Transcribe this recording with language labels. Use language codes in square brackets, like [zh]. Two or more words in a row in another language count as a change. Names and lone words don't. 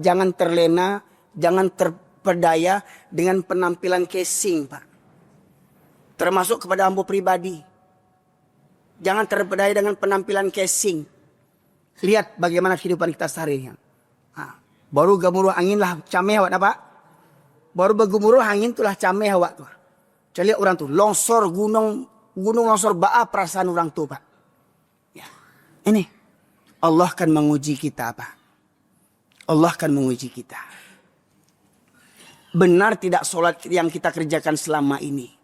[id] Jangan terlena, jangan terperdaya dengan penampilan casing Pak. Termasuk kepada ambo pribadi. Jangan terpedaya dengan penampilan casing. Lihat bagaimana kehidupan kita sehari-hari. [min] Baru gemuruh angin lah cameh awak Pak. Baru bergemuruh angin itulah cameh awak tuh. Coba lihat orang tuh longsor gunung longsor baa perasaan orang tuh Pak. [id] Ya. Ini Allah akan menguji kita Pak. Allah akan menguji kita. Benar tidak sholat yang kita kerjakan selama ini?